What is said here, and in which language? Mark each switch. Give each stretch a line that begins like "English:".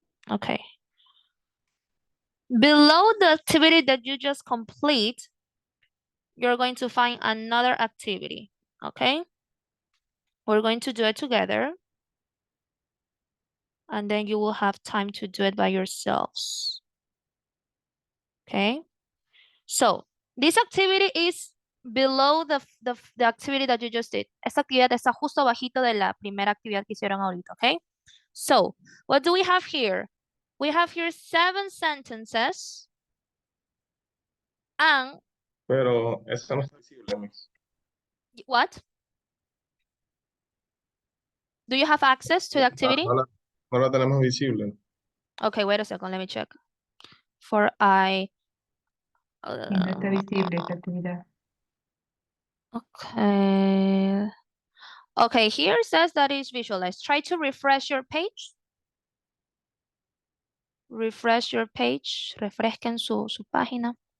English: Okay. Below the activity that you just complete, you're going to find another activity, okay? We're going to do it together. And then you will have time to do it by yourselves. Okay? So, this activity is below the activity that you just did.
Spanish: Esta actividad está justo bajito de la primera actividad que hicieron ahorita, okay?
English: So, what do we have here? We have here 7 sentences. And...
Spanish: Pero esa no está visible, Miss.
English: What? Do you have access to the activity?
Spanish: No la tenemos visible.
English: Okay, wait a second, let me check. For I...
Spanish: No está visible esta actividad.
English: Okay. Okay, here says that is visualized. Try to refresh your page. Refresh your page.
Spanish: Refresquen su página.